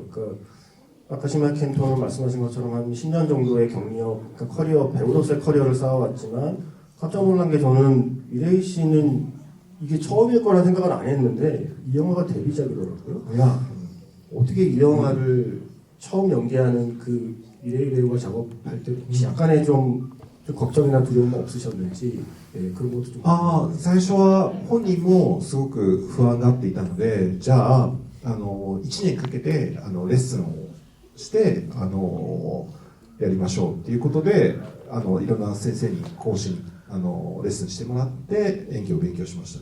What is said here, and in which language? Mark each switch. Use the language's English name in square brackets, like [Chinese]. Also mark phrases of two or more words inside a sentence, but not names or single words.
[Korean] 그러니까 아까 시마 켄토는 말씀하신 것처럼 한 10년 정도의 경력, 그러니까 커리어, 배우로서의 커리어를 쌓아왔지만 깜짝 놀란 게, 저는 미레이 씨는 이게 처음일 거란 생각은 안 했는데 이 영화가 데뷔작이더라고요. 어떻게 이 영화를 처음 연기하는 그 미레이 배우가 작업할 때 혹시 약간의 좀 걱정이나 두려움은 없으셨는지, 그런 것도 좀. [Japanese] 最初は本人もすごく不安がっていたので、じゃあ1年かけてレッスンをしてやりましょうっていうことでいろんな先生に講師にレッスンしてもらって演技を勉強しました。